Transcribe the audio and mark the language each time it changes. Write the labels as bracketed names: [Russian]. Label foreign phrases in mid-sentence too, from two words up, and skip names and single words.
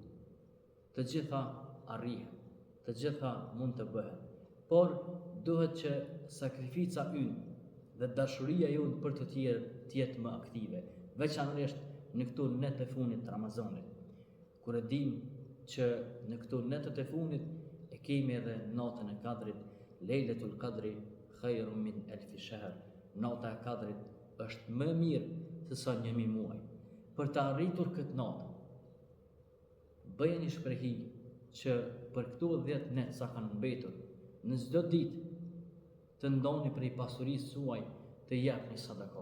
[Albanian] Të gjitha arrihen, të gjitha mund të bëhen, por duhet që sakrifica ynë dhe dashuria jonë për të tjerë të jetë më aktive, veçanërisht në këto net e fundit të Ramazanit, kur e dim që në këto netët e fundit e kemi edhe natën e Kadrit, [Arabic] ليلة القدر خير من ألف شهر. [Albanian] Nata e Kadrit është më mirë se sa 1000 muaj. Për të arritur këtë natë, bëjeni shprehi që për këto 10 net sa kanë mbetur, në çdo ditë të ndoni prej pasurisë suaj të japni sadaka.